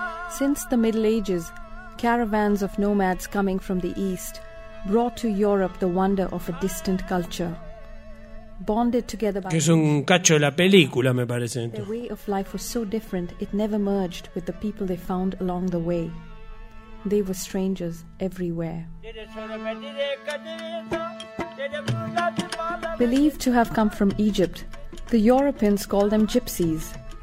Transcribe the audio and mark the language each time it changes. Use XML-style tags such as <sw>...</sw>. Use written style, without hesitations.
<en>Since the Middle Ages, caravans of nomads coming from the East brought to Europe the wonder of a distant culture. Bonded together by</en> <es>que es un cacho de la película, me parece.</es> <en>Their way of life was so different, it never merged with the people they found along the way. They were strangers everywhere. Believed to have come from Egypt, the Europeans called them gypsies.</en>